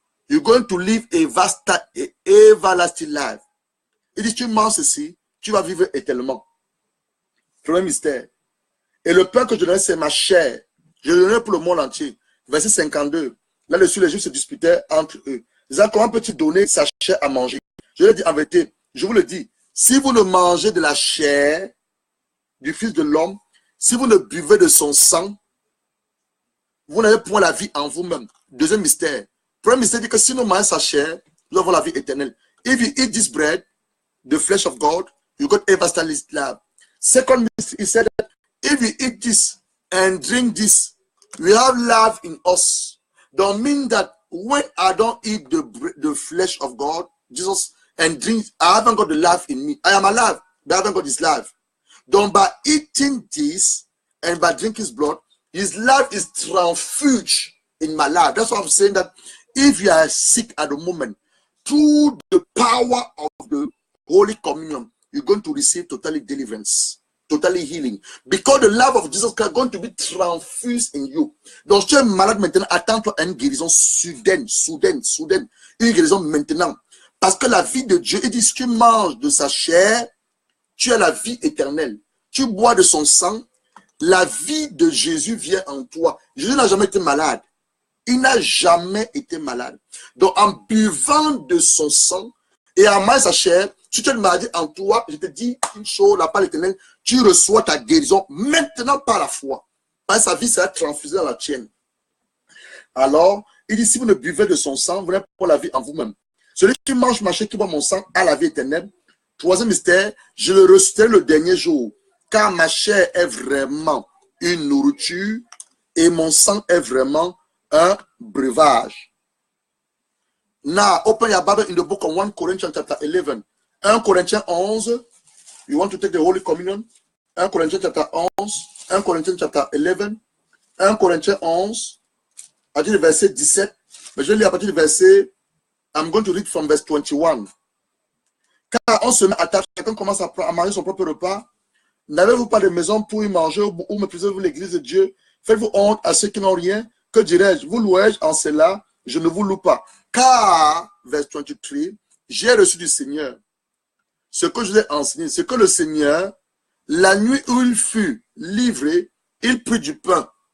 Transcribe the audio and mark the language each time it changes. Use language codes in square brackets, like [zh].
[en] You're going to live a vast, everlasting life. [fr] Il dit, tu manges ceci, tu vas vivre éternellement. Premier mystère. Et le pain que je donnais, c'est ma chair. Je le donnais pour le monde entier. Verset 52. Là-dessus, les Juifs se disputaient entre eux. Ils disaient, comment peux-tu donner sa chair à manger? Je leur dis en vérité, je vous le dis, si vous ne mangez de la chair du Fils de l'homme, si vous ne buvez de son sang, vous n'avez point la vie en vous-même. Deuxième mystère. Premier mystère dit que si nous mangeons sa chair, nous avons la vie éternelle. [en] If you eat this bread, the flesh of God, you got everlasting life. Second mystery, he said that if you eat this and drink this, we have life in us. Don't mean that when I don't eat the flesh of God, Jesus, and drink, I haven't got the life in me. I am alive, but I haven't got his life. Don't by eating this and by drinking his blood, his life is transfused in my life. That's why I'm saying that if you are sick at the moment, through the power of the Holy Communion, you're going to receive totally deliverance, totally healing. Because the love of Jesus Christ is going to be transfused in you. [fr] Donc, tu es malade maintenant, attends-toi à une guérison soudaine. Une guérison maintenant. Parce que la vie de Dieu, il dit, si tu manges de sa chair, tu as la vie éternelle. Tu bois de son sang, la vie de Jésus vient en toi. Jésus n'a jamais été malade. Il n'a jamais été malade. Donc, en buvant de son sang et en mangeant sa chair, si tu as une maladie en toi, je te dis une chose, la parole éternelle, tu reçois ta guérison maintenant par la foi. Parce que sa vie sera transfusée dans la tienne. Alors, il dit, si vous ne buvez de son sang, vous n'avez pas la vie en vous-même. Celui qui mange ma chair, qui boit mon sang, a la vie éternelle. Troisième mystère, je le ressusciterai le dernier jour, car ma chair est vraiment une nourriture et mon sang est vraiment un breuvage. [en] Now, open your Bible in the book of 1 Corinthians chapter 11. [fr] 1 Corinthiens 11. [en] You want to take the Holy Communion? 1 Corinthians chapter 11. 1 Corinthians chapter 11. [fr] 1 Corinthiens 11. À partir du verset 17. Mais je vais lire à partir du verset. [en] I'm going to read from verse 21. [fr] Car on se met à table, chacun commence à manger son propre repas. N'avez-vous pas de maison pour y manger ou méprisez-vous l'église de Dieu? Faites-vous honte à ceux qui n'ont rien? Que dirais-je? Vous louez-je en cela? Je ne vous loue pas. Car, [en] verse 23, [fr] j'ai reçu du Seigneur ce que je vous ai enseigné, c'est que le Seigneur, la nuit où il fut livré, il prit du pain.